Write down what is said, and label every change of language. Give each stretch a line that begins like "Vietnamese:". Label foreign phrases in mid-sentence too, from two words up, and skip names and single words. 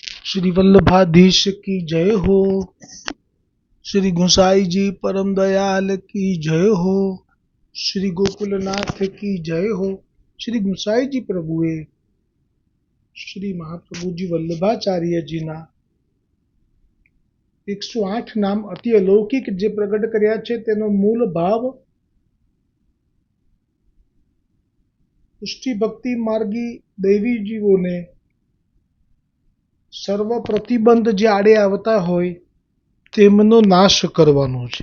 Hindi: श्री वल्लभाधीश की जय हो। श्री गोसाई जी परम दयाल की जय हो। श्री गोकुलनाथ की जय हो।
Gujarati: શ્રી ગોસાઈ જી પ્રભુએ શ્રી મહાપ્રભુજી વલ્લભાચાર્ય જીના 108 નામ અતિ અલૌકિક જે પ્રગટ કર્યા છે તેનો મૂળ ભાવ પુષ્ટિ ભક્તિ માર્ગી દૈવી જીવોને સર્વ પ્રતિબંધ જે આડે આવતા હોય તેમનો નાશ કરવાનો છે.